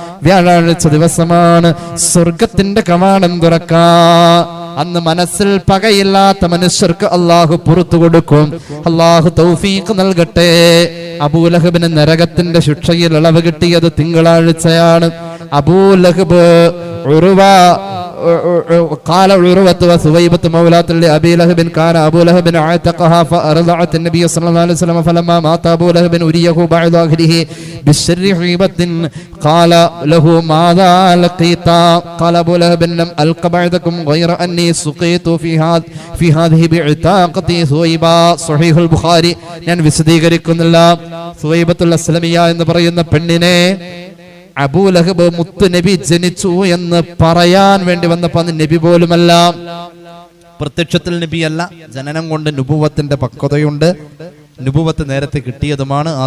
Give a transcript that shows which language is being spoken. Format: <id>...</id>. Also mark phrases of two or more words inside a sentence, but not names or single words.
<ml>വ്യാഴാഴ്ച ദിവസമാണ് സ്വർഗത്തിന്റെ കവാടം തുറക്കുക. അന്ന് മനസ്സിൽ പകയില്ലാത്ത മനുഷ്യർക്ക് അള്ളാഹു പുറത്തു കൊടുക്കും. അള്ളാഹു തൗഫീഖ് നൽകട്ടെ. അബൂലഹബിന് നരകത്തിന്റെ ശിക്ഷയിൽ ഇളവ് കിട്ടിയത് തിങ്കളാഴ്ചയാണ്.</ml> <ar>അബൂലഹബ് قال عروة وثويبة مولاة لأبي لهب كان أبو لهب عتقها فأرضعت النبي صلى الله عليه وسلم فلما مات أبو لهب أريه بعض أهله بالشر حيبة قال له ماذا لقيت قال أبو لهب لم ألق بعدكم غير أني سقيت في هذه بعتاقتي ثويبة صحيح البخاري.</ar> <ml>ഞാൻ വിശദീകരിക്കുന്നില്ല. സുവൈബത്തുൽ അസ്ലമിയ എന്ന് പറയുന്ന പെണ്ണിനെ അബൂലഹബ് മുത്തു നബി ജനിച്ചു എന്ന് പറയാൻ വേണ്ടി വന്നപ്പോ അന്ന് നബി പോലുമല്ല, പ്രത്യക്ഷത്തിൽ നബിയല്ല, ജനനം കൊണ്ട് നുബുവത്തിന്റെ പക്വതയുണ്ട്. നുബുവത്ത് നേരത്തെ കിട്ടിയതുമാണ്.</ml>